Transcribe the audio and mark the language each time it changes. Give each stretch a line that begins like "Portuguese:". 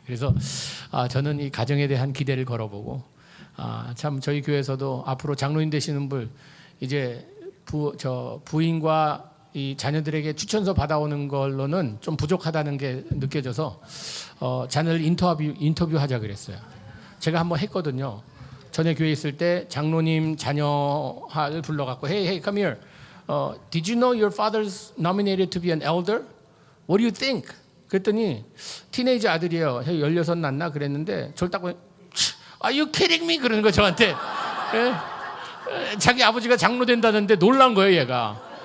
Korean: 그래서 저는 이 가정에 대한 기대를 걸어보고 참 저희 교회에서도 앞으로 장로님 되시는 분 이제 부인과 이 자녀들에게 추천서 받아오는 걸로는 좀 부족하다는 게 느껴져서 자녀를 인터뷰하자 그랬어요. 제가 한번 했거든요. 전에 교회에 있을 때 장로님 자녀를 불러갖고
English: Hey, come here. Did you know your father's nominated to be an elder? What do you think?
Korean: 그랬더니 티네이저 아들이에요. 16 낳나 그랬는데 저를 딱 보니
English: Are you kidding me?
Korean: 그러는 거 저한테. 예? 자기 아버지가 장로 된다는데 놀란 거예요, 얘가.